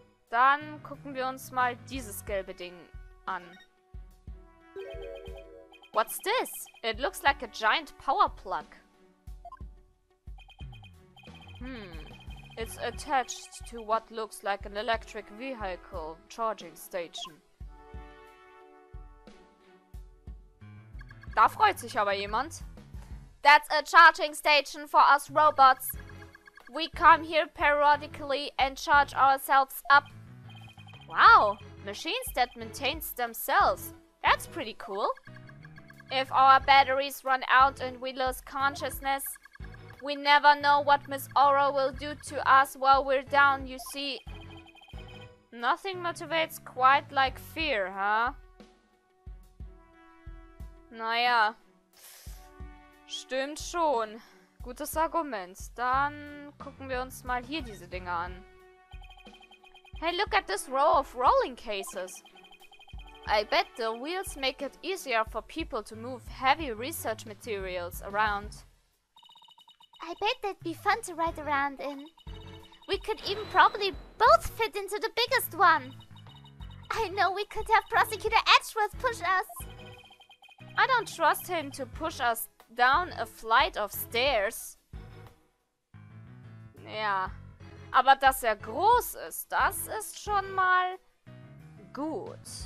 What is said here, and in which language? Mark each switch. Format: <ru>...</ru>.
<de>Dann gucken wir uns mal dieses gelbe Ding an.</de> <en>What's this? It looks like a giant power plug. It's attached to what looks like an electric vehicle charging station.</en> <de>Da freut sich aber jemand.</de> <en>That's a charging station for us robots. We come here periodically and charge ourselves up. Wow, machines that maintain themselves. That's pretty cool. If our batteries run out and we lose consciousness, we never know what Miss Aura will do to us while we're down, you see. Nothing motivates quite like fear, huh?</en> <de>Naja. Stimmt schon. Gutes Argument. Dann gucken wir uns mal hier diese Dinge an.</de> <en>Hey, look at this row of rolling cases. I bet the wheels make it easier for people to move heavy research materials around. I bet they'd be fun to ride around in. We could even probably both fit into the biggest one. I know we could have Prosecutor Edgeworth push us. I don't trust him to push us down a flight of stairs.</en> <de>Ja, aber dass er groß ist, das ist schon mal gut.</de>